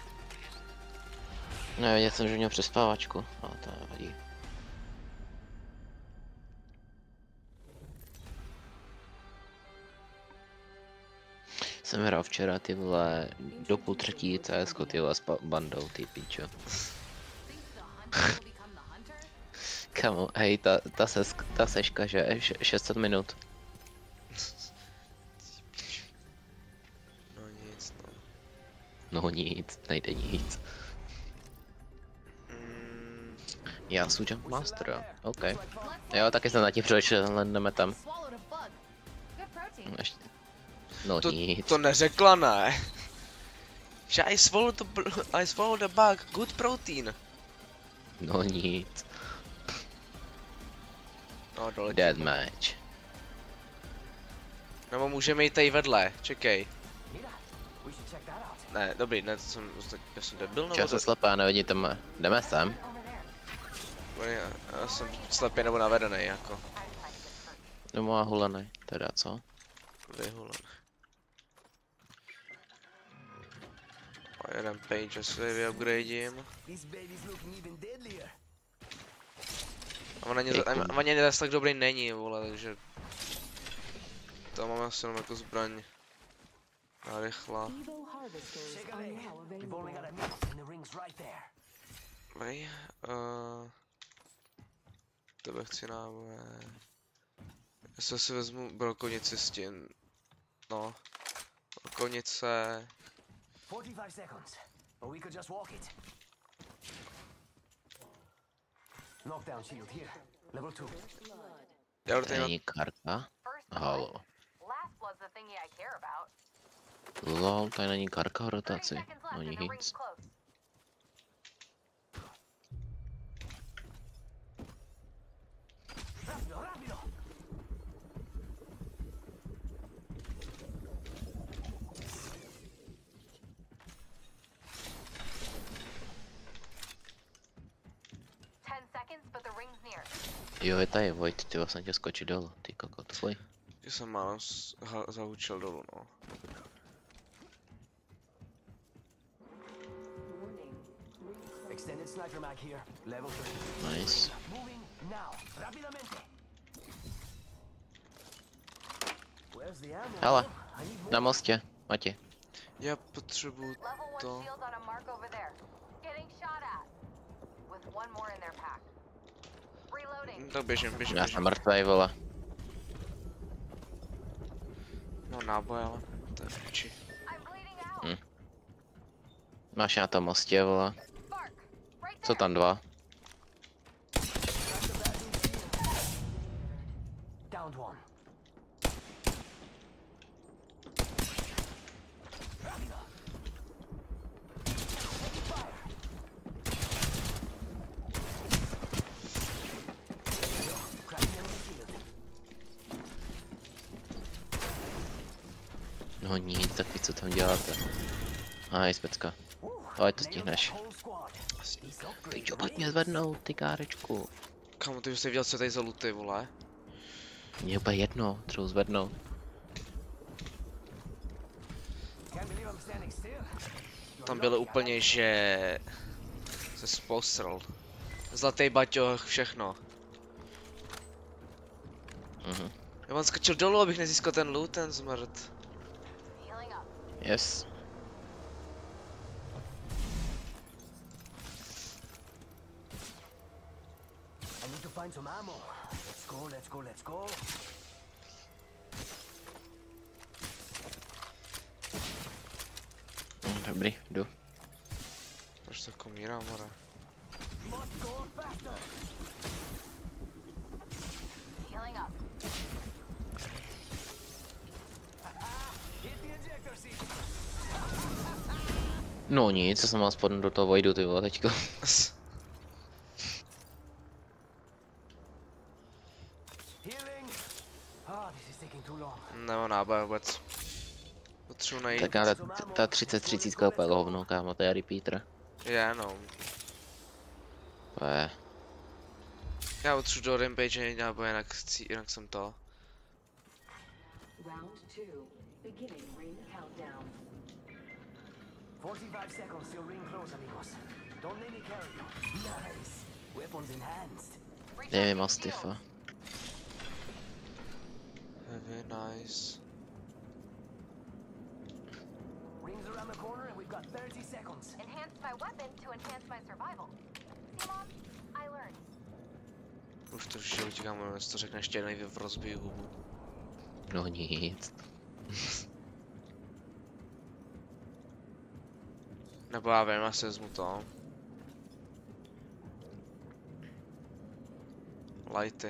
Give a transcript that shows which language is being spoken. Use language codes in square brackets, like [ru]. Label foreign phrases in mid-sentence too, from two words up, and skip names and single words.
[cs] No, viděl jsem, že měl přespávačku, ale to nevadí. Jsem hrál včera, ty vole, do půl třetí CS, ty vole, s bandou, ty pičo. [en] Think the hunter will become the hunter? [cs] Kamo, hej, ta seška, že 600 minut. No nic, no. No nic, nejde nic. Mm, Já jsem Jump Master, OK. Jo, taky jsem na tím přešel, ale jdeme tam. [en] Swallowed a bug. Good protein. [cs] Ještě. No nic. to neřekla, ne. [en] Že I swallowed the bug, good protein. [cs] No nic. No dole. Deathmatch. Nebo můžeme jít tady vedle, čekej. [en] Mira, we should check that out. [cs] Ne, dobrý, ne, já jsem debil, nebo Čas se slepá, nevidíte mě. Jdeme sem. já jsem slepý nebo navedený, jako. No má hulený, teda co? Vyhulen. A Rampage asi vyupgradím. [en] This baby's looking even deadlier. [cs] A on ani zase tak dobrý není, vole, takže... To máme asi jenom jako zbraň. A rychla. [en] Evo harvesters Check a are leg. now We've only got available. a minute and the ring's right there. [cs] Vej, tebe chci náboje. Já si vezmu brokovnici s tím. No. Brokovnice. [en] 45 seconds. But we could just walk it. Knockdown shield here. Level 2. [cs] Já do tady Není karta. [en] First [cs] Halo. [en] blood. Last blood's the thingy I care about. [cs] Lol, tady není karka v [en] 30 [cs] rotaci. [en] seconds left [cs] No [en] and the ring's [cs] nic. [en] close. [es] Rápido, rápido. [en] Seconds, but the ring's near. [cs] Jo, je tady Void, ty jsem tě skočit dolů, ty kokot, fuj. že jsem málem zahučil dolů, no. [en] Warning. Extended sniper mag here. Level 3. Nice. Moving now. Rápidamente. Where's the ammo? [cs] Hele, [en] I need more. [cs] na mostě, Mati. Já potřebuju [en] Level 1 [cs] to. [en] shields on a mark over there. Getting shot at. With one more in their pack. Reloading. [cs] Tak běžím. Já jsem mrtvej, vole. No náboj, ale to je v piči. [en] I'm bleeding out. [cs] Máš na tom mostě, vole. [en] Spark. Right [cs] Co [en] there. [cs] tam dva? [en] Downed one. [es] Rápido. [en] Fire. Cracking enemy shield. [cs] No nic, tak vy co tam děláte. Nice, pecka. [en] Woo, [cs] Ale to [en] nailed [cs] stihneš. [en] that whole squad. These [cs] Ty [en] upgrades [cs] čo, [en] are [cs] pojď mě [en] real. [cs] zvednout, ty kárečku. Kamu, ty už jsi viděl, co tady za luty, vole? Mně úplně jedno, třeba zvednout. [en] Can't believe I'm standing still. [cs] Tam bylo úplně, že... Se spoustral. Zlatý baťoh, všechno. Mhm. Já mám skočil dolů, abych nezískal ten loot, ten zmrt. [en] Healing up. Yes. I need to find some ammo. Let's go, let's go, let's go. [cs] Dobrý, jdu. Proč tak umírám, [en] more? Must go faster. Healing up. Hit the ejector seat. [cs] No nic, co jsem mal spadnout do toho Voidu, ty vole, teďko. [en] Healing. Ah, this is taking too long. [cs] Nemám náboj vůbec. Potřebuji najít. Tak já ta 30-30 úplně hovno, kámo, to je repeater. Jenom. To je. Já potřebuji do Rampage najít náboj, jinak jsem to. [en] Round 2. Beginning ring countdown. 45 seconds till ring close, amigos. Don't let me carry you. Nice. Weapons enhanced. Dej mi Mastifa. Heavy, nice. Rings around the corner and we've got 30 seconds. Enhanced my weapon to enhance my survival. See, Mom? I learned. [cs] Už to v životě, kámo, jestli to řekne ještě jednou, v rozbiju hubu. No nic. Nebo já vím, asi vezmu to. Lighty.